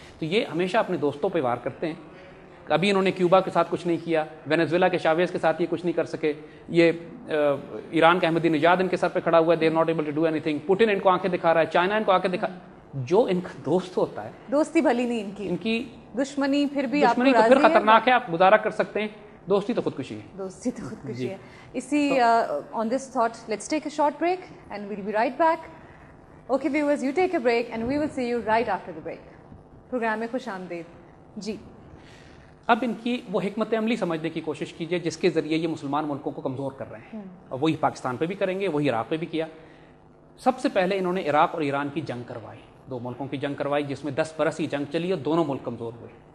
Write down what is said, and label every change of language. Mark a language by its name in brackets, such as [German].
[Urdu] تو یہ ہمیشہ اپنے دوستوں پہ وار کرتے ہیں. ابھی انہوں نے کیوبا کے ساتھ کچھ نہیں کیا، وینیزویلا کے چاویز کے ساتھ یہ کچھ نہیں کر سکے، یہ ایران کا احمدی نژاد ان کے سر پہ کھڑا ہوا ہے، [English] They are not able to do any thing. [Urdu] Putin ان کو آنکھیں دکھا رہا ہے، چائنا ان کو آنکھیں دکھا. جو ان کا دوست ہوتا ہے، دوستی بھلی نہیں ان کی دشمنی پھر بھی آپ کو دشمنی تو پھر راضی ہے؟ خطرناک ہے, آپ گزارا کر سکتے ہیں, دوستی تو خودکشی ہے. دوستی تو خودکشی ہے. [English] اسی on this thought, let's take a short break and we'll be right back. Okay viewers, you take a break and we will see you right after the break. [Urdu] Programme میں خوش آمدید. جی اب ان کی وہ حکمت عملی سمجھنے کی کوشش کیجئے جس کے ذریعے یہ مسلمان ملکوں کو کمزور کر رہے ہیں, اور وہی پاکستان پہ بھی کریں گے, وہی عراق پہ بھی کیا. سب سے پہلے انہوں نے عراق اور ایران کی جنگ کروائی, 2 ملکوں کی جنگ کروائی جس میں 10 برس کی جنگ چلی اور دونوں ملک کمزور ہوئے.